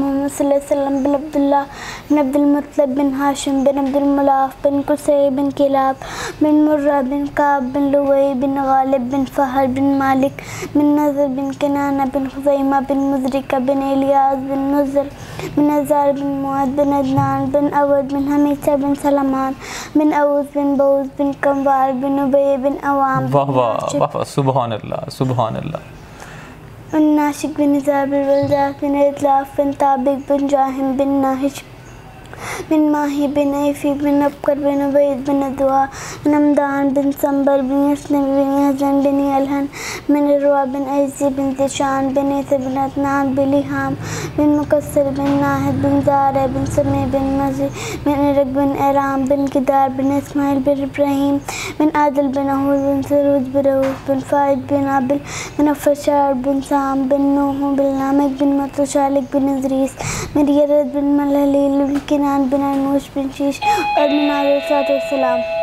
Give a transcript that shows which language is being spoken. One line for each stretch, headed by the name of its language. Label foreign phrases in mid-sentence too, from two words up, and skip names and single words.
Hindi: मोहम्मद
Arabic: صلى الله عليه وسلم
Hindi: बिन अब्दुल्लाह बिन अब्दुल मुत्तलिब बिन हाशिम बिन अब्दुल मुलाफ बिन कुसै बिन किलाब बिन मुर्रा बिन काब बिन लुवै बिन गालिब बिन फहर बिन मालिक बिन नज़र बिन किनाना बिन खुज़ैमा बिन मुज़रिका बिन इलियास बिन नुज़र बिन अज़ार बिन मुआद बिन अदनान बिन अवद बिन हमीसा बिन सलमान बिन अऊस बिन बऊस बिन कमवार बिन उबय बिन अवाम। वाह वाह वाह,
Arabic: سبحان الله سبحان الله.
Hindi: नाशिक बिन निज़ार बिन वलदास बिन इतलाफ बिन ताबिक बिन जाहिम बिन नाहिश बिन माही बिन ऐफी बिन अबकर बिन उबैद बिन अदवा बिन अमदान बिन संबर बिन यसन बिन हज़न बिन अलहन बिन रुआ बिन ऐज़ी बिन ज़िशान बिन ऐसे बिन अदनान बिन लिहाम बिन मुकस्सर बिन नाहिद बिन ज़ारा बिन समी बिन मज़ी बिन इरक बिन एराम बिन किदार बिन इस्माइल बिन इब्राहीम बिन आदिल बिन अहूद बिन सरूज बिन रऊस बिन फ़ाइद बिन आबिल बिन अफ़शार बिन साम बिन नूह बिन लामिक बिन मतशालिक बिन इज़रीस बिन यरद बिन मलहलील बिन किनान बिन अनूश बिन शीश और बिन अलैहिस्सलाम।